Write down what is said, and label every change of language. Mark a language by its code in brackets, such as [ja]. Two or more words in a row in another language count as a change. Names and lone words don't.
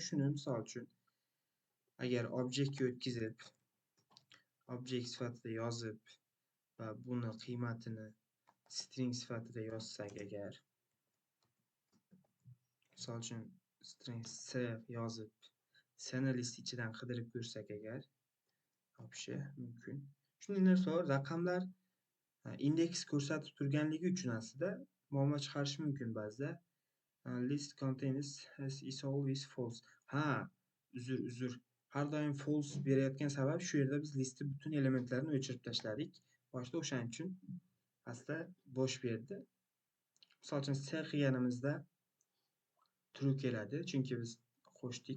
[uz] Shuni misol uchun agar obyektga o'tkazib, obyekt sifatida yozib va buni qiymatini string sifatida yozsak agar, misol uchun string s yozib, s'ni list ichidan qidirib ko'rsak agar, topishi mumkin. Shunday narsa bor, raqamlar indeks ko'rsatib turganligi uchun aslida muammo chiqarishi mumkin ba'zida. [en] List contains is always false. [uz] Uzr. Har doim false berayotgan sabab shu yerda biz listni butun elementlarini o'chirib tashladik. Boshda o'shaning uchun aslida bo'sh berdi. Misol uchun s qilganimizda true keladi, chunki biz qo'shdik.